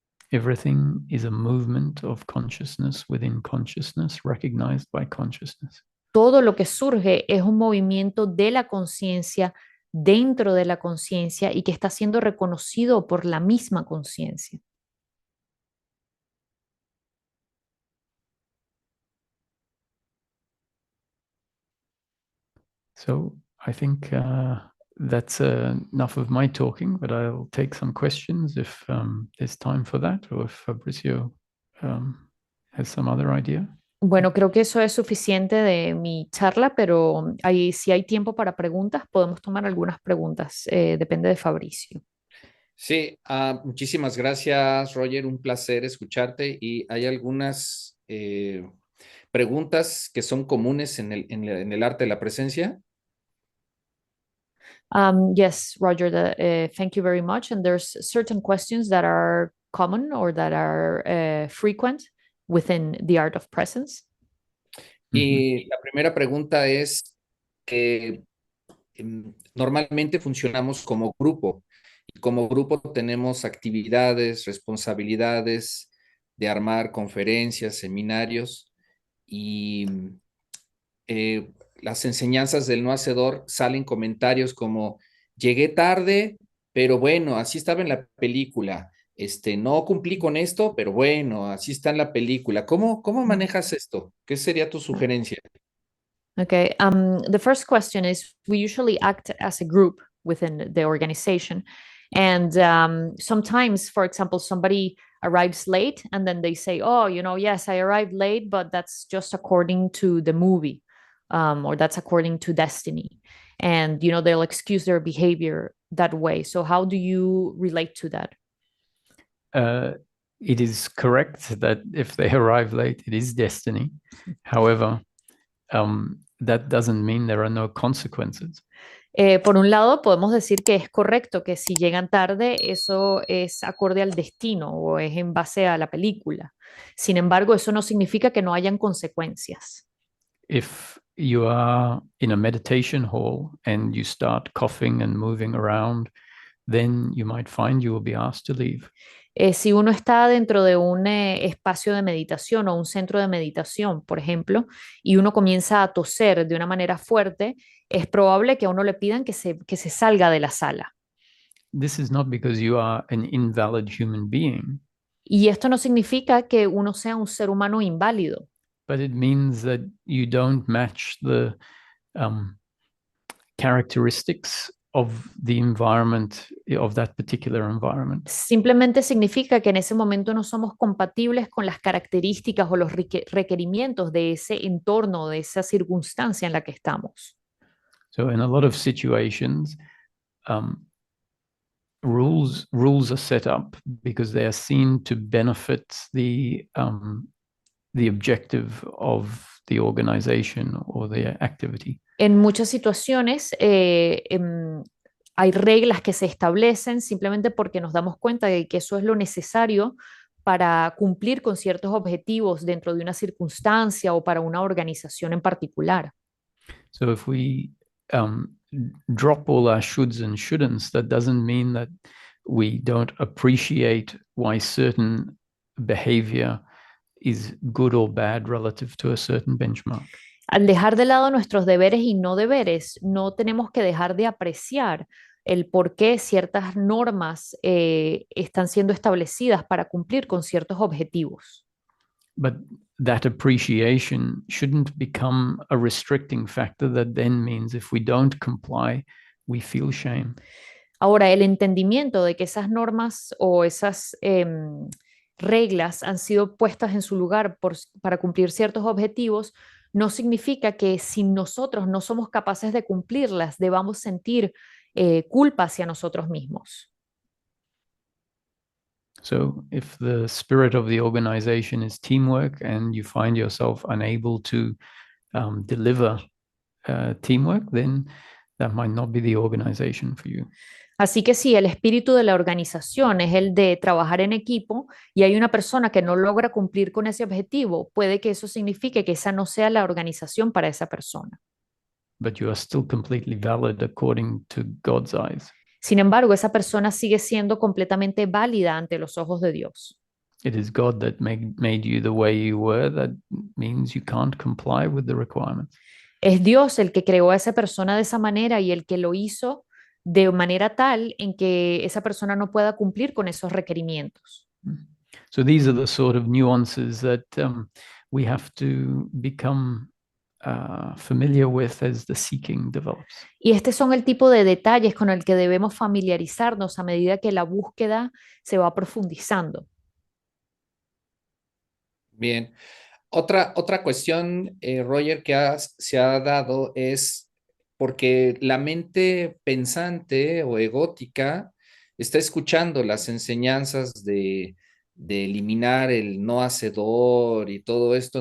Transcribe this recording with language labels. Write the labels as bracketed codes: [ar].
[en] Everything is a movement of consciousness within consciousness, recognized by consciousness. [es] Todo lo que surge es un movimiento de la conciencia dentro de la conciencia y que está siendo reconocido por la misma conciencia. [en] So I think that's enough of my talking, but I'll take some questions if there's time for that, or if Fabricio has some other idea. [es] Bueno, creo que eso es suficiente de mi charla, pero si hay tiempo para preguntas, podemos tomar algunas preguntas. Depende de Fabricio. Sí, muchísimas gracias, Roger. Un placer escucharte. Y hay algunas preguntas que son comunes en el arte de la presencia. [en] Yes, Roger, thank you very much. And there's certain questions that are common or that are frequent within the art of presence. [es] Y la primera pregunta es que normalmente funcionamos como grupo. Y como grupo tenemos actividades, responsabilidades de armar conferencias, seminarios y las enseñanzas del no hacedor salen comentarios como llegué tarde, pero bueno, así estaba en la película. No cumplí con esto, pero bueno, así está en la película. ¿Cómo manejas esto? ¿Qué sería tu sugerencia? [en] Okay. The first question is, we usually act as a group within the organization. And sometimes, for example, somebody arrives late and then they say, oh, yes, I arrived late, but that's just according to the movie, or that's according to destiny. And, they'll excuse their behavior that way. So how do you relate to that? It is correct that if they arrive late, it is destiny. However, that doesn't mean there are no consequences. [es] Por un lado, podemos decir que es correcto que si llegan tarde, eso es acorde al destino o es en base a la película. Sin embargo, eso no significa que no hayan consecuencias. [en] If you are in a meditation hall and you start coughing and moving around, then you might find you will be asked to leave. [es] Si uno está dentro de un espacio de meditación o un centro de meditación, por ejemplo, y uno comienza a toser de una manera fuerte, es probable que a uno le pidan que se salga de la sala. [en] This is not because you are an invalid human being, [es] Y esto no significa que uno sea un ser humano inválido, [en] but it means that you don't match the characteristics of the environment, of that particular environment. [es] simplemente significa que en ese momento no somos compatibles con las características o los requerimientos de ese entorno, de esa circunstancia en la que estamos. [en] So in a lot of situations, rules are set up because they are seen to benefit the objective of the organization or the activity. [es] En muchas situaciones hay reglas que se establecen simplemente porque nos damos cuenta de que eso es lo necesario para cumplir con ciertos objetivos dentro de una circunstancia o para una organización en particular. [en] So if we drop all our shoulds and shouldn'ts, that doesn't mean that we don't appreciate why certain behavior is good or bad relative to a certain benchmark. [es] Al dejar de lado nuestros deberes y no deberes, no tenemos que dejar de apreciar el por qué ciertas normas están siendo establecidas para cumplir con ciertos objetivos. [en] But that appreciation shouldn't become a restricting factor that then means if we don't comply, we feel shame. [es] Ahora, el entendimiento de que esas normas o esas reglas han sido puestas en su lugar para cumplir ciertos objetivos no significa que si nosotros no somos capaces de cumplirlas, debamos sentir culpa hacia nosotros mismos. [en] So if the spirit of the organization is teamwork and you find yourself unable to deliver teamwork, then that might not be the organization for you. [es] Así que si el espíritu de la organización es el de trabajar en equipo y hay una persona que no logra cumplir con ese objetivo, puede que eso signifique que esa no sea la organización para esa persona. [en] But you are still completely valid according to God's eyes. [es] Sin embargo, esa persona sigue siendo completamente válida ante los ojos de Dios. [en] It is God that made you the way you were. That means you can't comply with the requirements. [es] Es Dios el que creó a esa persona de esa manera y el que lo hizo de manera tal en que esa persona no pueda cumplir con esos requerimientos. [en] So these are the sort of nuances that we have to become familiar with as the seeking develops. [es] Y estos son el tipo de detalles con el que debemos familiarizarnos a medida que la búsqueda se va profundizando. Bien. Otra cuestión, Roger, que se ha dado es porque la mente pensante o egótica está escuchando las enseñanzas de eliminar el no hacedor y todo esto.